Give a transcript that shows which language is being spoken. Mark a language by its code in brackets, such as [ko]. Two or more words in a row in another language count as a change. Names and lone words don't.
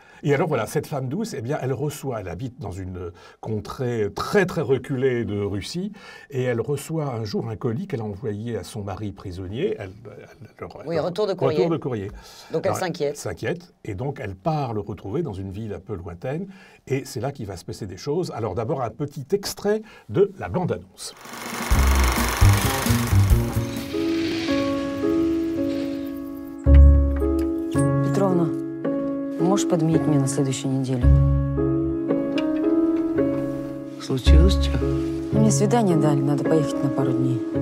[fr] Et alors voilà, cette femme douce, eh bien, elle habite dans une contrée très très reculée de Russie, et elle reçoit un jour un colis qu'elle a envoyé à son mari prisonnier. Retour de courrier. Retour de courrier. Donc elle s'inquiète. Elle s'inquiète, et donc elle part le retrouver dans une ville un peu lointaine, et c'est là qu'il va se passer des choses. Alors d'abord un petit extrait de la bande-annonce. [ru] Петровна, можешь подменить меня на следующей неделе? Случилось что? Мне свидание дали, надо поехать на пару дней.